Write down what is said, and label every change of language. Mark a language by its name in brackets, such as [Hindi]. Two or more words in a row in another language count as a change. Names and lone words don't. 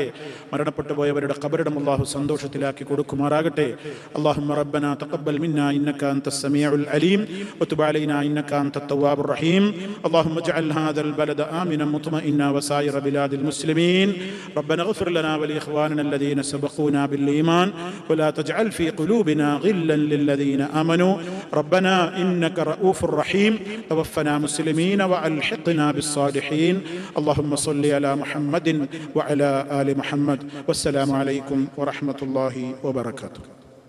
[Malayalam] മരണപ്പെട്ടു പോയവരുടെ ഖബറിടം അല്ലാഹു സന്തോഷത്തിലാക്കി കൊടുക്കുമാറാകട്ടെ. [Arabic] اللهم ربنا تقبل منا إنك أنت السميع العليم وتب علينا إنك أنت التواب الرحيم. اللهم اجعل هذا البلد آمنا مطمئنا وسائر بلاد المسلمين. ربنا اغفر لنا ولإخواننا الذين سبقونا بالإيمان ولا تجعل في قلوبنا غلا للذين آمنوا ربنا إنك رؤوف رحيم. توفنا مسلمين وألحقنا بالصالحين. اللهم صل على محمد وعلى آل محمد. والسلام عليكم ورحمة الله وبركاته.